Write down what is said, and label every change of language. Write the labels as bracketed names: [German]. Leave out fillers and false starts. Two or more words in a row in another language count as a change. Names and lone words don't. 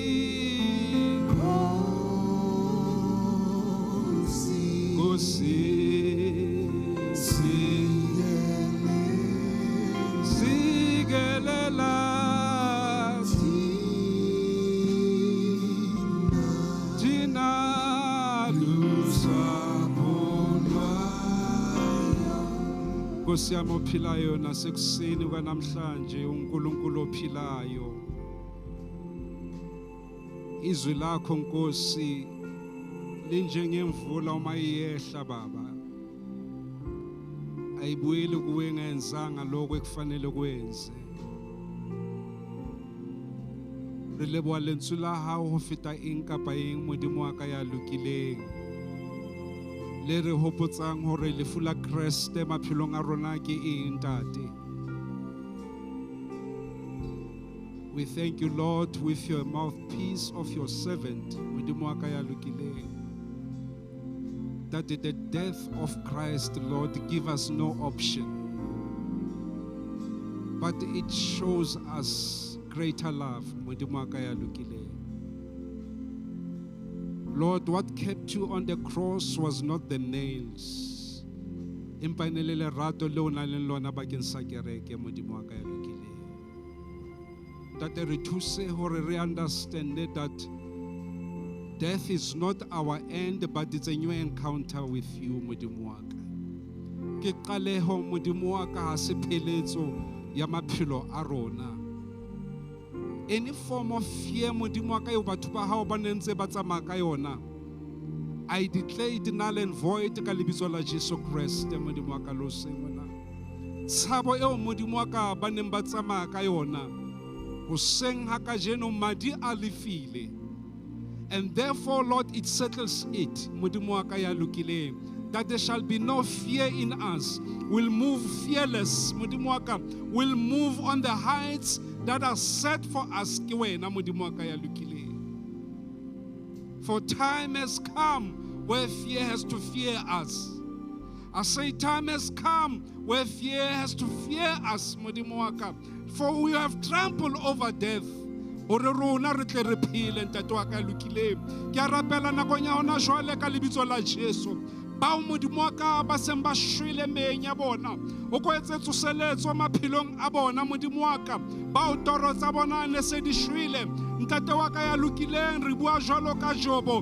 [Zulu] sigelela tina Nkosi yami ophilayo nasekuseni kwanamhlanje uNkulunkulu ophilayo. Izwi lakho Nkosi linjengemvula uma iyehla Baba. Ayibuyeli kuwe ngenzanga lokho ekufanele kwenze. [Southern Sotho] Re leboha lentswe la hao ho feta eng kapa eng Modimo wa ka ya lokileng. Le re hopotsang hore lefu la Kriste maphelong a rona ke eng Ntate. [English] We thank you, Lord, with your mouthpiece of your servant, [Southern Sotho] Modimo wa ka ya lokileng, [English] that the death of Christ, Lord, give us no option, but it shows us greater love, [Southern Sotho] Modimo wa ka ya lokileng. [English] Lord, what kept you on the cross was not the nails. [Southern Sotho] Impanelele rato leo na le lona bakeng sa kereke Modimo wa ka ya lokileng. [English] That [Southern Sotho] re thuse hore re [English] understand that death is not our end, but it's a new encounter with you [Southern Sotho] Modimo wa ka. Ke qaleho Modimo wa ka ha se pheletso ya maphelo a rona. [English] Any form of fear [Southern Sotho] Modimo wa ka yo batho ba hao ba nentse ba tsamaya ka yona [English] I declare it null and void [Southern Sotho] ka lebitso la Jesu Kriste modimo wa ka lo sengwana. Tshabo eo modimo wa ka ba neng ba tsamaya ka yona go seng ha ka jeno madi a lefile. [English] And therefore, Lord, it settles it, [Southern Sotho] modimo wa ka ya lokileng, [English] that there shall be no fear in us. We'll move fearless, [Southern Sotho] modimo wa ka. [English] We'll move on the heights that are set for us [Southern Sotho] ke wena modimo wa ka ya lokileng. [English] For time has come where fear has to fear us. I say time has come where fear has to fear us, [Southern Sotho] modimo wa ka. [English] For we have trampled over death. [Southern Sotho] Ore rona re tle re phele ntate wa ka lokileng. Ke a rapela nakong ya hona jwale ka lebitso la Jesu. Bao modimo wa ka ba seng ba shwele meng ya bona. O ko etse tsoseletso maphelong a bona modimo wa ka. Bao toro tsa bona ne se di shwele. Ntate wa ka ya lokileng re bua jwalo ka Jobo.